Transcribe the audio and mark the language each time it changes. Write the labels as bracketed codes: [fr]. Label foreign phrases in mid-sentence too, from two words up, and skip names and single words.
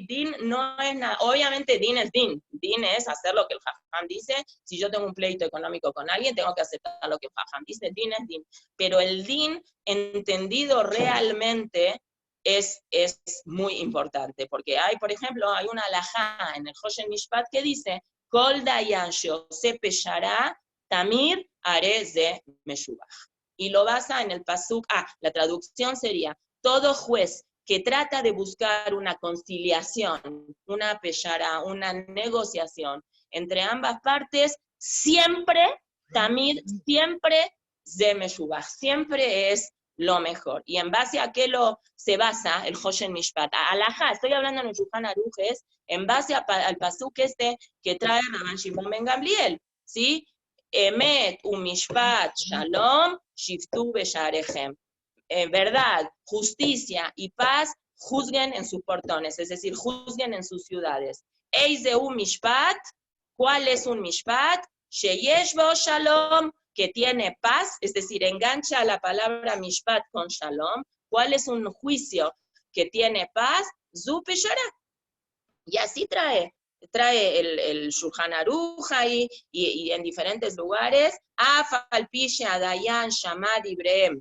[es] Din no es nada, obviamente din es din. Din es hacer lo que el Jajam dice. Si yo tengo un pleito económico con alguien, tengo que aceptar lo que el Jajam dice. Din es din. Pero el din, entendido realmente, es muy importante. Porque hay, por ejemplo, hay una alajá en el Hoshen Mishpat que dice, [he] כל דיין שעושה פשרה תמיד הרי זה משובח. [es] Y lo basa en el pasuk, la traducción sería, todo juez que trata de buscar una conciliación, una peshara, una negociación entre ambas partes, siempre, tamir, siempre [he] זה משובח, [es] siempre es lo mejor. ¿Y en base a qué se basa el Hoshen Mishpat? Alajá, estoy hablando en el Shulchan Aruch, en base al pasuk que trae Rabban Shimon ben Gamliel, ¿sí? [he] אמת ומשפט שלום שפטו בשעריכם. [es] Verdad, justicia y paz juzguen en sus portones, es decir, juzguen en sus ciudades. Eize un mishpat, ¿cuál es un mishpat? [he] שיש בו שלום, [es] que tiene paz, es decir, engancha la palabra mishpat con shalom. ¿Cuál es un juicio que tiene paz? [he] זו פשרה. [es] Y así trae el Shulchan Aruch ahí, y en diferentes lugares, Dayan, Shamad, Ibrahim.